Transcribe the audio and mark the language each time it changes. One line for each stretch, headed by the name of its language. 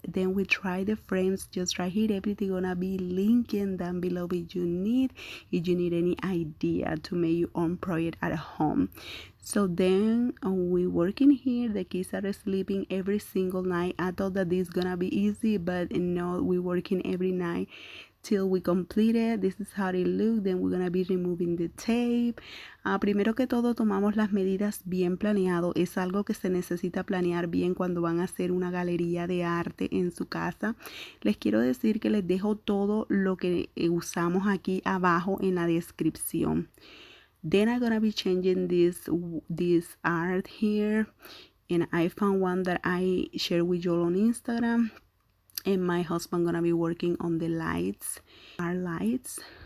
English: Then we try the frames just right here. Everything gonna be linking down below if you need any idea to make your own project at home. So then we working here. The kids are sleeping every single night. I thought that this is gonna be easy, but no, we working every night till we complete it. This is how it looks. Then we're gonna be removing the tape.
Spanish: Primero que todo, tomamos las medidas bien planeado. Es algo que se necesita planear bien cuando van a hacer una galería de arte en su casa. Les quiero decir que les dejo todo lo que usamos aquí abajo en la descripción.
English: Then I'm gonna be changing this art here, and I found one that I share with you on Instagram. And my husband gonna be working on the lights, our lights.